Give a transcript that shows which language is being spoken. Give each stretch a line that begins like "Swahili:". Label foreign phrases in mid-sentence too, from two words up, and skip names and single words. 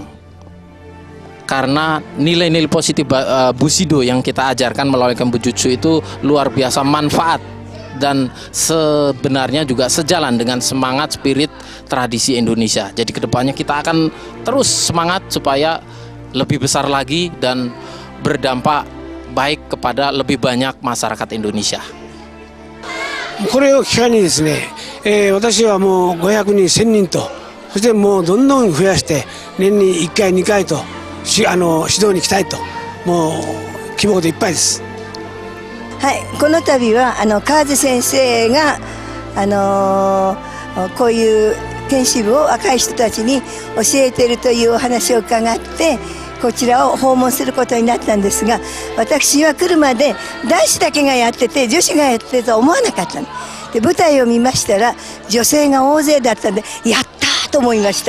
Indonesian: Karena nilai-nilai positif Bushido yang kita ajarkan melalui Ken Bujutsu itu luar biasa manfaat. Dan sebenarnya juga sejalan dengan semangat spirit tradisi Indonesia. Jadi kedepannya kita akan terus semangat supaya lebih besar lagi dan berdampak baik kepada lebih banyak masyarakat Indonesia.
Japanese: これを機会にですね、私はもう500人、1000人と、そしてもうどんどん増やして年に1回、2回と指導に来たいと、もう希望でいっぱいです。はい、この度は川津先生がこういう剣士部を若い人たちに教えているというお話を伺ってこちらを訪問することになったんですが、私は来るまで男子だけがやってて女子がやってるとは思わなかったので、舞台を見ましたら女性が大勢だったんでやったーと思いました。